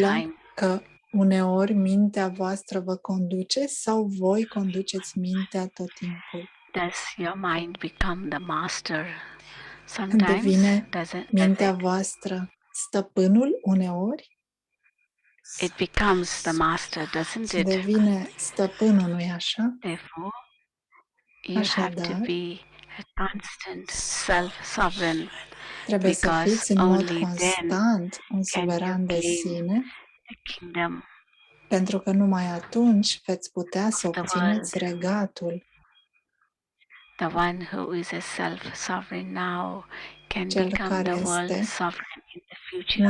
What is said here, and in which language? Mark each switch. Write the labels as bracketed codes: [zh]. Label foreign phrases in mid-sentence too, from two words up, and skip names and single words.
[ro] Întâmplă [en] time? [ro] că uneori mintea voastră vă conduce sau voi conduceți mintea tot timpul. [en] Does your mind become the master sometimes? [ro] Devine [en] Does it? [ro] mintea voastră stăpânul uneori? [en] It becomes the master, doesn't it? [ro] Devine stăpânul, nu-i așa? [en] Therefore, you have to [ro] Așadar, [en] be a constant self-sovereign, [ro] trebuie să [en] because [ro] fiți în mod [en] only then [ro] constant un [en] can you [ro] suveran de [en] claim [ro] sine, [en] the kingdom [ro] pentru că numai atunci veți putea să [en] of the [ro] obțineți [en] world. [ro] regatul. [en] The one who is a self-sovereign now can [ro] Cel [en] become [ro] care [en] the world [ro] este [en] sovereign in the future.